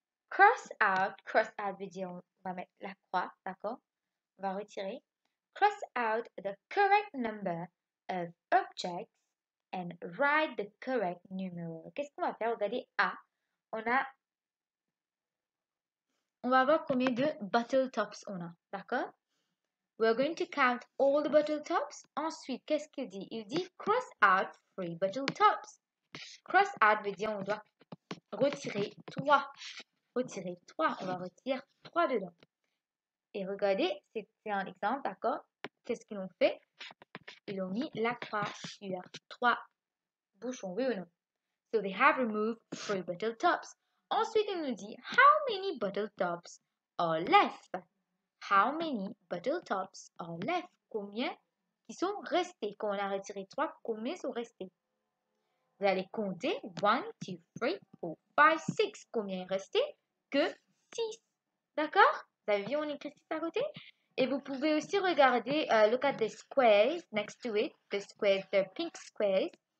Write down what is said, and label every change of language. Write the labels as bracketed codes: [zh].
[fr] Cross out veut dire on va mettre la croix, d'accord? On va retirer. [en] Cross out the correct number of objects and write the correct numeral. [fr] Qu'est-ce qu'on va faire? Regardez A. On va voir combien de bottle tops on a, d'accord? [en] We're going to count all the bottle tops. [fr] Ensuite, qu'est-ce qu'il dit? Il dit [en] cross out 3 bottle tops. [fr] Cross out veut dire on doit retirer 3. Retirer 3. On va retirer 3 dedans. Et regardez, c'est un exemple, d'accord? Qu'est-ce qu'ils ont fait? Ils ont mis la croix sur 3 bouchons, oui ou non? [en] So they have removed 3 bottle tops. [fr] Ensuite, il nous dit [en] how many bottle tops are left? How many bottle tops are left? [fr] Combien qui sont restés? Quand on a retiré 3, combien sont restés? Vous allez compter 1, 2, 3, 4, 5, 6. Combien est resté? Que 6. D'accord? Vous avez vu, on écrit 6 à côté? Et vous pouvez aussi regarder, [en] look at the squares next to it, the squares, the pink squares.